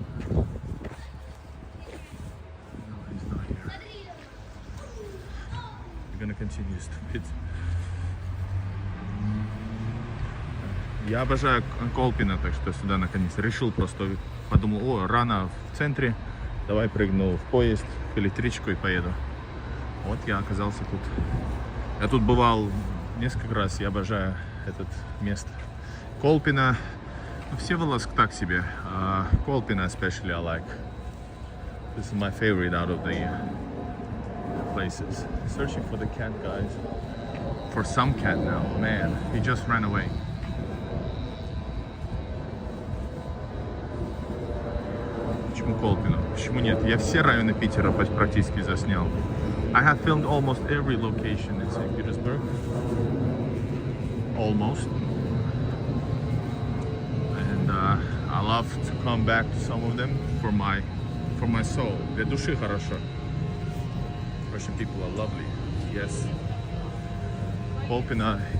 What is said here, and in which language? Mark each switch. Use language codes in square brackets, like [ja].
[en] No, he's not here. We're gonna continue stupid. [ru] Я обожаю Kolpina, так что сюда наконец решил, просто подумал, рано в центре, давай прыгну в поезд, в электричку и поеду. Вот я оказался тут. Я тут бывал несколько раз, я обожаю это место. [en] Kolpina, [ru] Всеволожск так себе, [en] Kolpina especially I like. This is my favorite out of the places. Searching for the cat, guys. For some cat now. Man, he just ran away. [ru] Почему Kolpino? Почему нет? Я все районы Питера практически заснял. [en] I have filmed almost every location in St. Petersburg. Almost. And I love to come back to some of them for my soul. [ru] Для души хорошо. [en] Russian people are lovely. Yes. Kolpina.